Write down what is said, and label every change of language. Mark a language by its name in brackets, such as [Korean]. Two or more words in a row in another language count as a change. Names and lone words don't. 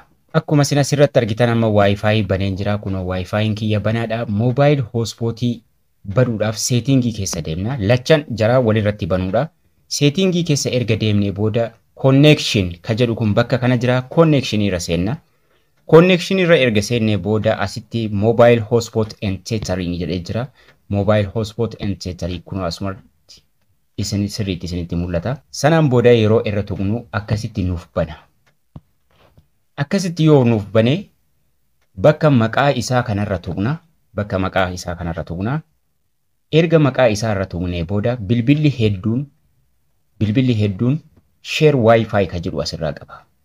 [Oromo] Akkuma isin asirratti argitan amma Wifi baneen jira kunoo Wifi'n kiyya banaadha. [English] Mobile hotspotii [Oromo] banuudhaaf seetingii keessa deemna. Lachan jaraa walirratti banuudha. Seetingii keessa erga deemnee booda connection ka jedhu kun bakka kana jira connection irra seenna. Connection irra erga seenne booda asitti [English] mobile hotspot and tethering [Oromo] jedhee jira. [English] Mobile hotspot and tethering [Oromo] kun asumatti isin sirriitti isinitti mul'ata. Sanaan booda yeroo irra tuqnu akkasitti nuuf bana. Akkasitti yoo nuuf bane bakka maqaa isaa kanarra tuqna. Bakka maqaa isaa kanarra tuqna. Erga maqaa isaa irra tuqnee booda bilbilli hedduun share Wifi ka jedhu asirraa qaba.